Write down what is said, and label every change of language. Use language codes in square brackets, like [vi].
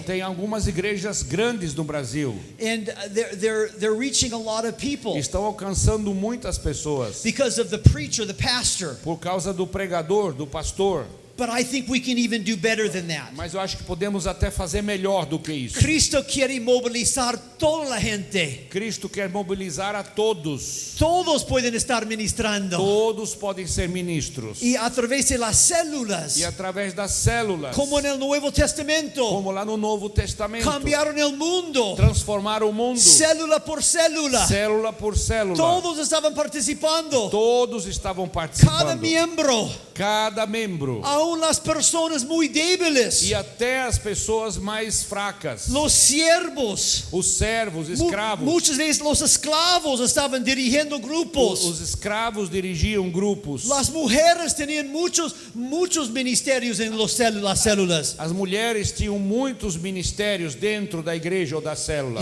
[pt] tem algumas igrejas grandes no Brasil. [en] and they're reaching a lot of people [pt] Estão alcançando muitas pessoas [en] because of the preacher, the pastor. [pt] por causa do pregador, do pastor. [en] But I think we can even do better than that. [pt] Mas eu acho que podemos até fazer melhor do que isso. [es] Cristo quiere movilizar toda la gente. [pt] Cristo quer mobilizar a todos. [es] Todos pueden estar ministrando. [pt] Todos podem ser ministros. [es] Y a través de las células, [pt] E através das células, [es] como en el Nuevo Testamento, [pt] como lá no Novo Testamento, [es] cambiaron el mundo, [pt] transformar o mundo, [es] célula por célula. [pt] célula por célula. [es] Todos estaban participando. [pt] Todos estavam [es] Cada [pt] participando. [es] miembro, [pt] Cada membro. [es] aún las personas muy débiles, [pt] E até as pessoas mais fracas. [es] los siervos, [pt] Os servos, escravos. [es] muchas veces los esclavos estaban dirigiendo grupos. [pt] Os escravos dirigiam grupos. [es] Las mujeres tenían muchos ministerios en las células. [pt] As mulheres tinham muitos ministérios dentro da igreja ou da célula.